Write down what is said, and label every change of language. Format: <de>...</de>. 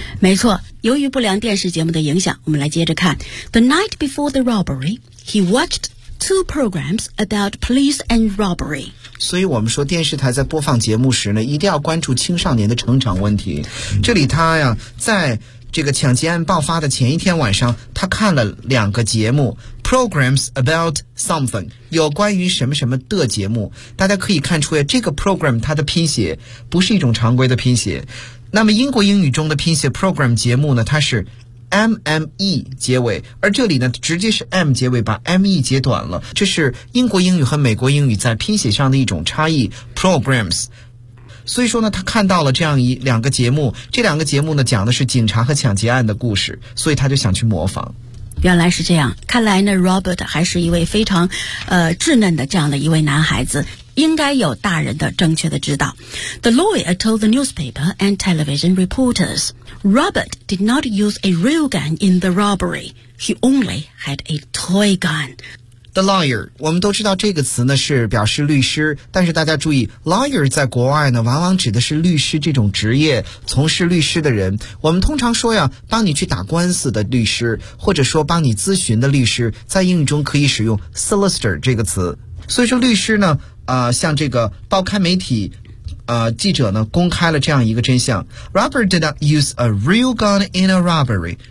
<zh>没错，由于不良电视节目的影响，我们来接着看。</zh> <en>The night before the robbery, he watched two programs about police and robbery.</en> <zh>所以我们说电视台在播放节目时呢，一定要关注青少年的成长问题。这里他呀，在这个抢劫案爆发的前一天晚上，他看了两个节目 programs about something, 有关于什么什么的节目。大家可以看出呀，这个 program 它的拼写不是一种常规的拼写。那么英国英语中的拼写 program 节目呢，它是MME 结尾，而这里呢直接是 M 结尾，把 ME 截短了，这是英国英语和美国英语在拼写上的一种差异 programs。所以说呢他看到了这样两个节目，这两个节目呢讲的是警察和抢劫案的故事，所以他就想去模仿。原来是这样，看来呢 Robert 还是一位非常稚嫩的这样的一位男孩子，应该有大人的正确的指导。</zh> <en>The lawyer told the newspaper and television reportersRobert did not use a real gun in the robbery. He only had a toy gun.</en> <zh>The lawyer, 我们都知道这个词呢是表示律师，但是大家注意 lawyer 在国外呢往往指的是律师这种职业，从事律师的人。我们通常说呀，帮你去打官司的律师，或者说帮你咨询的律师，在英语中可以使用 solicitor 这个词。所以说律师呢像这个报刊媒体记者呢公开了这样一个真相。</zh> <en>Robert did not use a real gun in a robbery.</en>